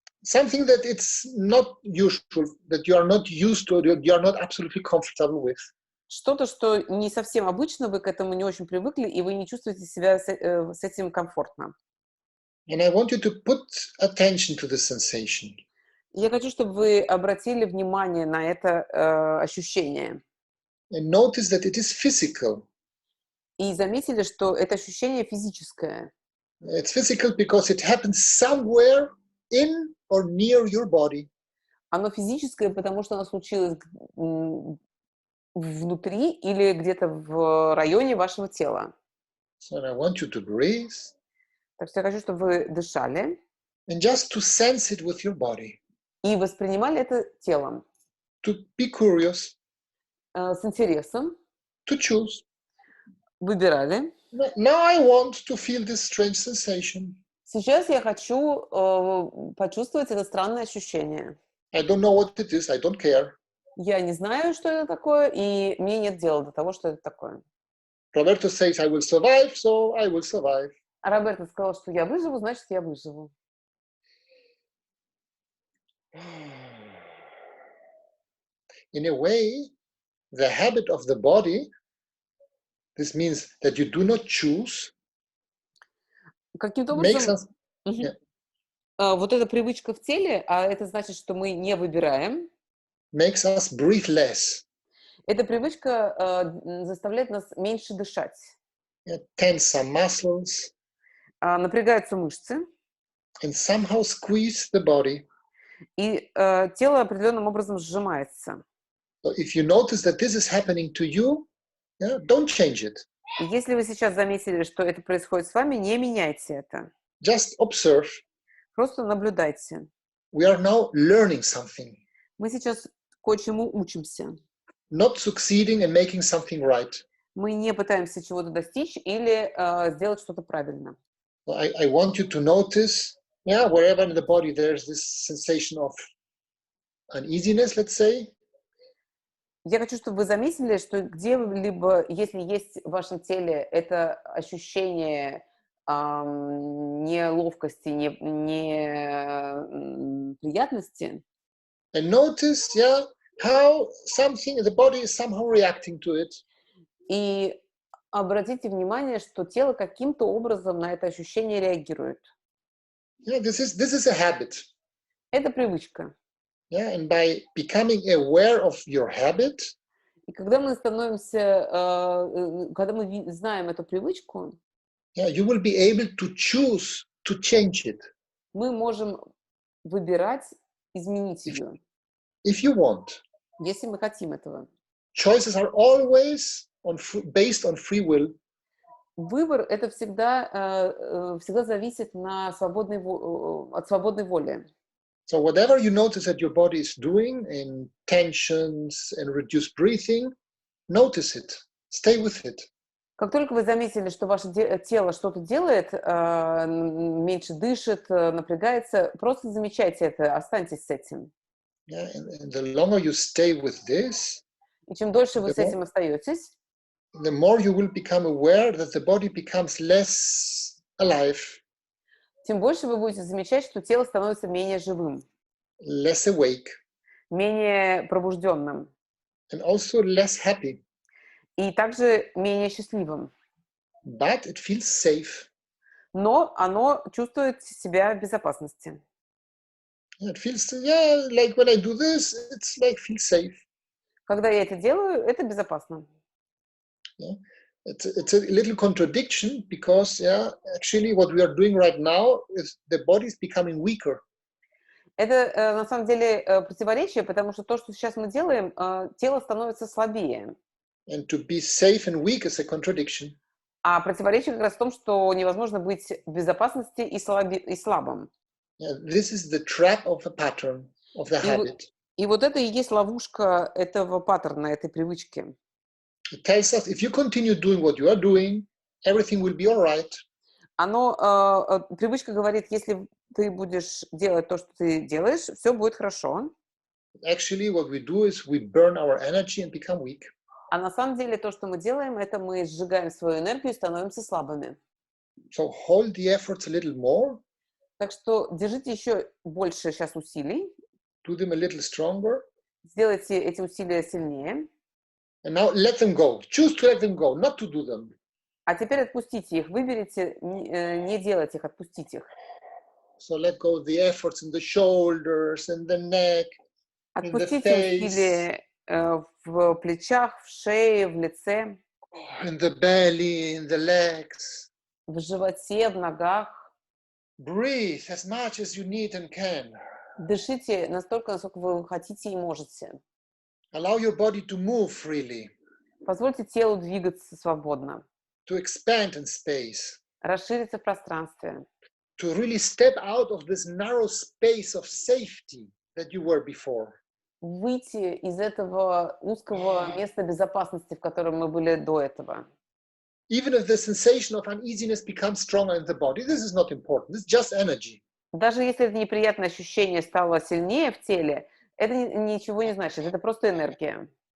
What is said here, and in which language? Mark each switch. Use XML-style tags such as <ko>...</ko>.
<en>Something that it's not usual, that you are not used to, you are not absolutely comfortable with.</en> <ru>Что-то, что не совсем обычно, вы к этому не очень привыкли, и вы не чувствуете себя с этим комфортно.</ru> <en>And I want you to put attention to this sensation.</en> <ru>Я хочу, чтобы вы обратили внимание на это ощущение.</ru> <en>And notice that it is physical.</en> <ru>И заметили, что это ощущение физическое.</ru> <en>It's physical because it happens somewhere in or near your body.</en> <ru>Оно физическое, потому что оно случилось внутри или где-то в районе вашего тела.</ru> <en>So I want you to breathe</en> <ru>Так что я хочу, чтобы вы дышали</ru> <en>and just to sense it with your body.</en> <ru>и воспринимали это телом,</ru> <en>To be curious,</en> <ru>с интересом,</ru> <en>to choose.</en> <ru>выбирали.</ru> <en>Now I want to feel this strange sensation.</en> <ru>Сейчас я хочу почувствовать это странное ощущение.</ru> <en>I don't know what it is, I don't care.</en> <ru>Я не знаю, что это такое, и мне нет дела до того, что это такое.</ru> <en>Roberto says I will survive, so I will survive.</en> <ru>А Роберто сказал, что я выживу, значит, я выживу.</ru> <en>In a way, the habit of the body, this means that you do not choose,</en> <ru>Каким-то</ru> <en>makes</en> <ru>образом,</ru> <en>us, yeah,</en> <ru>вот эта привычка в теле, а это значит, что мы не выбираем,</ru> <en>makes us breathe less,</en> <ru>эта привычка заставляет нас меньше дышать.</ru> <en>yeah, tense some muscles,</en> <ru>Напрягаются мышцы,</ru> <en>and somehow squeeze the body.</en> <ru>и тело определенным образом сжимается.</ru> <en>So if you notice that this is happening to you, yeah, don't change it.</en> <ru>И если вы сейчас заметили, что это происходит с вами, не меняйте это.</ru> <en>Just observe.</en> <ru>Просто наблюдайте.</ru> <en>We are now learning something,</en> <ru>Мы сейчас кое-чему учимся.</ru> <en>not succeeding and making something right.</en> <ru>Мы не пытаемся чего-то достичь или сделать что-то правильно.</ru> <en>I want you to notice, yeah, wherever in the body there's this sensation of uneasiness, let's say.</en> <ru>Я хочу, чтобы вы заметили, что где-либо, если есть в вашем теле это ощущение неловкости, неприятности,</ru> <en>And notice, yeah, how something in the body is somehow reacting to it.</en> <ru>и обратите внимание, что тело каким-то образом на это ощущение реагирует.</ru> <en>Yeah, this is a habit.</en> <ru>Это привычка.</ru> <en>Yeah, and by becoming aware of your habit,</en> <ru>И когда мы становимся, когда мы знаем эту привычку,</ru> <en>yeah, you will be able to choose to change it</en> <ru>мы можем выбирать изменить ее,</ru> <en>if you want.</en> <ru>если мы хотим этого.</ru> <en>Choices are always based on free will.</en> <ru>Выбор — это всегда зависит от свободной воли.</ru> <en>So whatever you notice that your body is doing in tensions and reduced breathing, notice it. Stay with it.</en> <ru>Как только вы заметили, что ваше тело что-то делает, меньше дышит, напрягается, просто замечайте это, останьтесь с этим.</ru> <en>Yeah, and the longer you stay with this,</en> <ru>И чем дольше вы с этим остаетесь,</ru> <en>the more you will become aware that the body becomes less alive,</en> <ru>тем больше вы будете замечать, что тело становится менее живым,</ru> <en>less awake,</en> <ru>менее пробужденным</ru> <en>and also less happy.</en> <ru>и также менее счастливым.</ru> <en>but it feels safe.</en> <ru>Но оно чувствует себя в безопасности.</ru> <en>It feels, yeah, like when I do this, it's like feels safe.</en> <ru>Когда я это делаю, это безопасно.</ru> <en>Yeah. It's a little contradiction because, yeah, actually what we are doing right now is the body is becoming weaker.</en> <ru>Это на самом деле противоречие, потому что то, что сейчас мы делаем, тело становится слабее.</ru> <en>And to be safe and weak is a contradiction.</en> <ru>А противоречие как раз в том, что невозможно быть в безопасности и слабым.</ru> <en>Yeah, this is the trap of the pattern, of the habit.</en> <ru>И вот это и есть ловушка этого паттерна, этой привычки.</ru> <en>It tells us if you continue doing what you are doing, everything will be all right.</en> <ru>Привычка говорит, если ты будешь делать то, что ты делаешь, все будет хорошо.</ru> <en>Actually, what we do is we burn our energy and become weak.</en> <ru>А на самом деле то, что мы делаем, это мы сжигаем свою энергию и становимся слабыми.</ru> <en>So hold the efforts a little more.</en> <ru>Так что держите еще больше сейчас усилий.</ru> <en>Do them a little stronger.</en> <ru>Сделайте эти усилия сильнее.</ru> <en>And now let them go. Choose to let them go, not to do them.</en> <ru>А теперь отпустите их. Выберите не делать их, отпустить их.</ru> <en>So let go of the efforts in the shoulders, in the neck, in the</en> <ru>Отпустите</ru> <en>face,</en> <ru>усилия в плечах, в шее, в лице,</ru> <en>in the belly, in the legs.</en> <ru>в животе, в ногах.</ru> <en>Breathe as much as you need and can.</en> <ru>Дышите настолько, насколько вы хотите и можете.</ru> <en>Allow your body to move freely,</en> <ru>Позвольте телу двигаться свободно,</ru> <en>to expand in space,</en> <ru>расшириться в пространстве,</ru> <en>to really step out of this narrow space of safety that you were before.</en> <ru>выйти из этого узкого места безопасности, в котором мы были до этого.</ru> <en>Even if the sensation of uneasiness becomes stronger in the body, this is not important. This is just energy.</en> <ru>Даже если это неприятное ощущение стало сильнее в теле, это ничего не значит, это просто энергия.</ru>